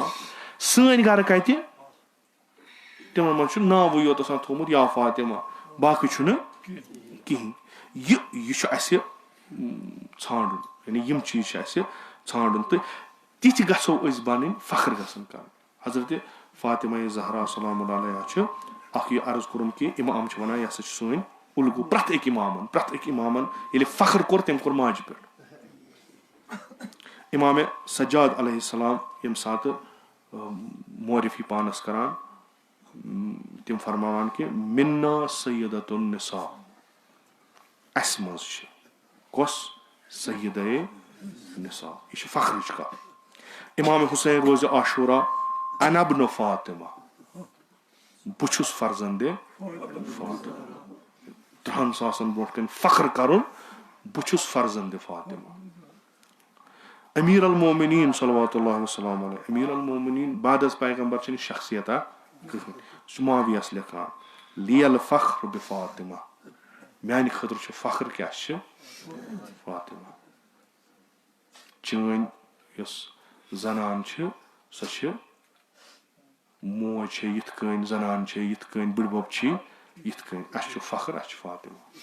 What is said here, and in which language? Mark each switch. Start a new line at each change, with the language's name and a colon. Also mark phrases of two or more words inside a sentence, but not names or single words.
Kashmiri: سٲنۍ گرٕ کَتہِ تِمن منٛز چھُ ناوٕے یوت آسان تھوٚومُت یا فاطمہ باقٕے چھُنہٕ کِہینۍ یہِ چھُ اَسہِ ژھانڈُن یعنی یِم چیٖز چھِ اَسہِ ژھانڈُن تہٕ تِتھۍ گژھو أسۍ بَنٕنۍ فخر گژھن کَرٕنۍ حضرت فاطمہ زہرا
Arabic: سلام اللہ علیہا
Kashmiri: چھِ اکھ یہِ عرض کوٚرُم کہِ اِمام چھِ وَنان یہِ ہسا چھِ سٲنۍ اُلگوٗ پرٛٮ۪تھ أکۍ اِمامن ییٚلہِ فخر کوٚر تٔمۍ کوٚر ماجہِ پٮ۪ٹھ. اِمامِ سجاد
Arabic: علیہ السلام
Kashmiri: ییٚمہِ ساتہٕ معرفی پانس کران تِم فرماوان کہِ
Arabic: منا سیدۃ النساء,
Kashmiri: اَسہِ منٛز چھِ کۄس
Arabic: سیدے نساء,
Kashmiri: یہِ چھِ فخرٕچ کتھ. اِمامِ حُسین روزِ عاشورا
Arabic: انا ابن فاطمہ,
Kashmiri: بہٕ چھُس فرزندِ فاطمہ. 3 ساسن برونٛٹھ کَنۍ فخر کرُن بہٕ چھُس فرزندِ فاطمہ. امیر المومنین
Arabic: صلوات اللہ وسلام علیہ,
Kashmiri: امیر المومنین
Persian: بعد از پیغمبر
Kashmiri: چھنہٕ شخصیتا کٕہٕنۍ. سُہ چھُ معاویہس لیکھان
Arabic: لی الفخر بفاطمہ,
Kashmiri: میانہِ خٲطرٕ چھُ فخر کیاہ چھِ فاطمہ. چٲنۍ یۄس زنان چھِ سۄ چھِ موج چھےٚ یِتھ کٔنۍ, زنان چھےٚ یِتھ کٔنۍ, بٕڈبب چھِ یِتھ کٔنۍ, اَسہِ چھُ فخر, اَسہِ چھُ فاطمہ.